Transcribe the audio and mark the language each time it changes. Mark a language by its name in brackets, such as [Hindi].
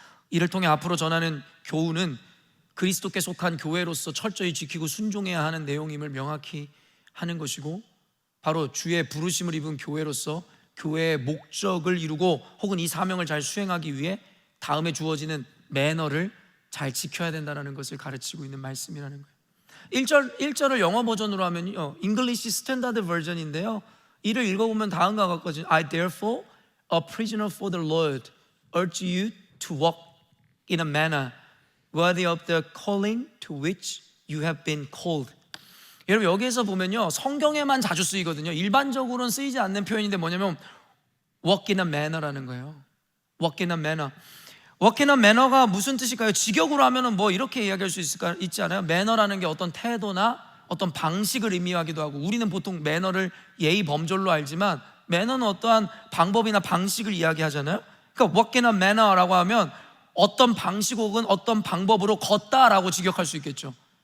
[Korean] 이를 통해 앞으로 전하는 교훈은 그리스도께 속한 교회로서 철저히 지키고 순종해야 하는 내용임을 명확히 하는 것이고, 바로 주의 부르심을 입은 교회로서 교회의 목적을 이루고 혹은 이 사명을 잘 수행하기 위해 다음에 주어지는 매너를 잘 지켜야 된다는 것을 가르치고 있는 말씀이라는 거예요. 1절을 영어 버전으로 하면요, English Standard Version인데요, 이를 읽어보면 다음과 같거든요. [English] I therefore, a prisoner for the Lord, urge you to walk in a manner worthy of the calling to which you have been called. [Korean] 여러분 여기에서 보면요, 성경에만 자주 쓰이거든요. 일반적으로는 쓰이지 않는 표현인데 뭐냐면 [English] walk in a manner [Korean] 라는 거예요. walk in a manner. 워크나 매너가 무슨 뜻일까요? 직역으로 하면은 뭐 이렇게 이야기할 수 있지 않아요? 매너라는 게 어떤 태도나 어떤 방식을 의미하기도 하고, 우리는 보통 매너를 예의 범절로 알지만 매너는 어떠한 방법이나 방식을 이야기하잖아요. 그러니까 워크나 매너라고 하면 어떤 방식 혹은 어떤 방법으로 걷다라고 직역할 수 있겠죠.